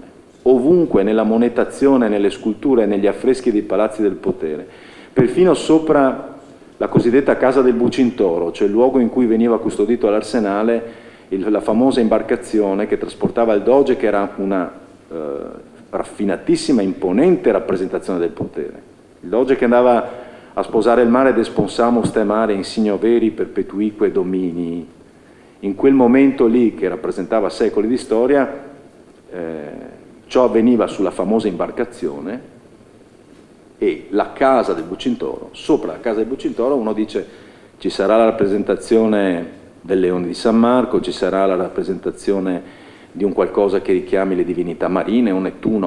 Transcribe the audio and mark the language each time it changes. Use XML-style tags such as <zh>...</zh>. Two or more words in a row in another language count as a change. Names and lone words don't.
<it>Ovunque, nella monetazione, nelle sculture, negli affreschi dei palazzi del potere, perfino sopra la cosiddetta Casa del Bucintoro, cioè il luogo in cui veniva custodito l'Arsenale, la famosa imbarcazione che trasportava il Doge, che era una raffinatissima, imponente rappresentazione del potere. Il Doge che andava a sposare il mare,</it> <la>desponsamus te mare insigno veri perpetuique domini.</la> <it>In quel momento lì, che rappresentava secoli di storia, ciò avveniva sulla famosa imbarcazione, e la Casa del Bucintoro, sopra la Casa del Bucintoro uno dice ci sarà la rappresentazione del Leone di San Marco, ci sarà la rappresentazione di un qualcosa che richiami le divinità marine, un Nettuno.</it>